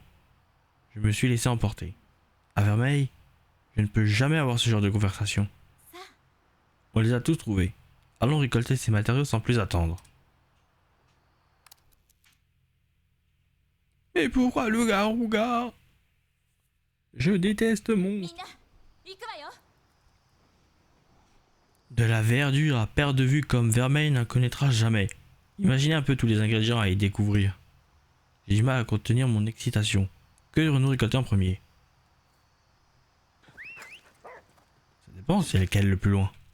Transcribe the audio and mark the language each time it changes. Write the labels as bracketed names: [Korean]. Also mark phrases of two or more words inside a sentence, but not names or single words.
[French] Je me suis laissé emporter. À Vermeil, je ne peux jamais avoir ce genre de conversation. On les a tous trouvés. Allons récolter ces matériaux sans plus attendre. Et pourquoi le Garuga? Je déteste [Japanese] み [French] mon... [Japanese] んな行くわよ [French] De la verdure à perte de vue comme Vermeil n'en connaîtra jamais. Imaginez un peu tous les ingrédients à y découvrir. J'ai du mal à contenir mon excitation. Que devons-nous récolter en premier? Ça dépend, c'est lequel le plus loin.